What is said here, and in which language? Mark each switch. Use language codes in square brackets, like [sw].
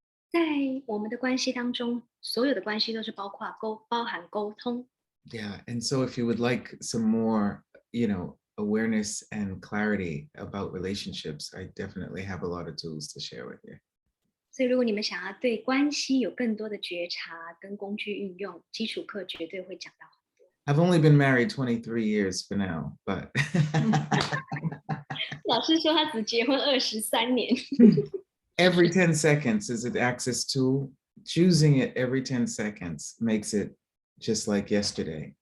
[zh] 在我们的关系当中，所有的关系都是包含沟通。 [en] Yeah, and so if you would like some more, awareness and clarity about relationships, I definitely have a lot of tools to share with you. [zh] 所以如果你们想要对关系有更多的觉察跟工具运用，基础课绝对会讲到。 [en] I've only been married 23 years for now, but [zh] 老师说他只结婚23年。 [en] every 10 seconds is an access tool. Choosing it every 10 seconds makes it just like yesterday.